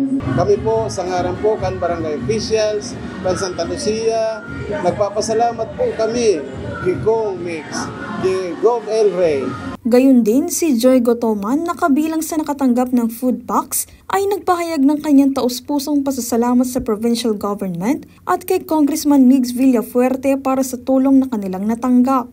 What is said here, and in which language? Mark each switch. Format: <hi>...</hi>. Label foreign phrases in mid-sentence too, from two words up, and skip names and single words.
<bik>Kami po, sa ngaran po, kan barangay officials, kan Santa Lucia,</bik> <tl>nagpapasalamat po kami kay Kong Migs, kay Gov El Rey. Gayun din si Joy Gotoman na kabilang sa nakatanggap ng</tl> <en>food packs</en> <tl>ay nagpahayag ng kanyang taus-pusong pasasalamat sa</tl> <en>provincial government</en> <tl>at kay Congressman Migs Villafuerte para sa tulong na kanilang natanggap.</tl>